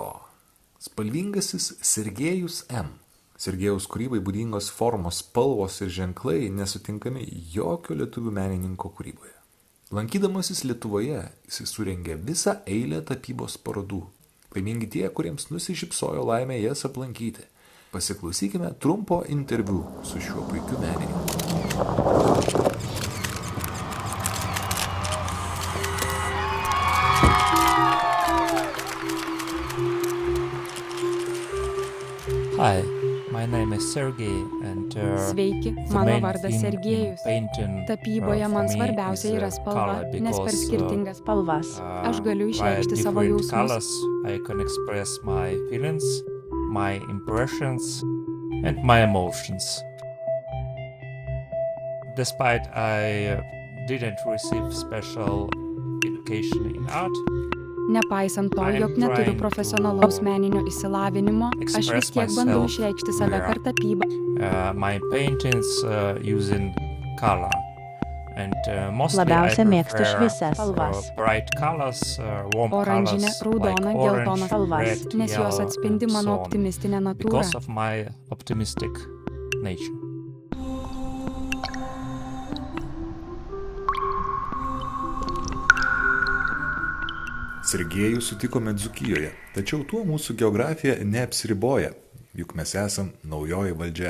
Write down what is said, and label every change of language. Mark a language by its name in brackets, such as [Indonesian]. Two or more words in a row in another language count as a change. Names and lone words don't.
[Lithuanian] Spalvingasis Sergejus M. Sergejaus kūrybai būdingos formos, spalvos ir ženklai nesutinkami jokio lietuvių menininko kūryboje. Lankydamasis Lietuvoje, jis surengė visą eilę tapybos parodų. Laimingi tie, kuriems nusišypsojo laimė jas aplankyti. Pasiklausykime trumpo interviu su šiuo puikiu menininku. [English] Hi, my name is Sergey and [Lithuanian] Sveiki, mano vardas Sergejus. Tapyboje man svarbiausia yra spalva, nes per skirtingas spalvas aš galiu išreikšti savo jausmus. [English] I can express my feelings, my impressions and my emotions. Despite I didn't receive special education in art, [Lithuanian] Nepaisant to, jog neturiu profesionalaus meninio išsilavinimo, aš vis tiek bandau išreikšti save per tapybą. [English] My paintings using color. [Lithuanian] Labiausia mėgstu šviesias spalvas. Oranžinė, raudona, geltona spalvas, nes jos atspindi mano optimistinę natūrą. Sergejų sutikome Dzūkijoje, tačiau tuo mūsų geografija neapsiriboja, juk mes esam naujoji valdžia.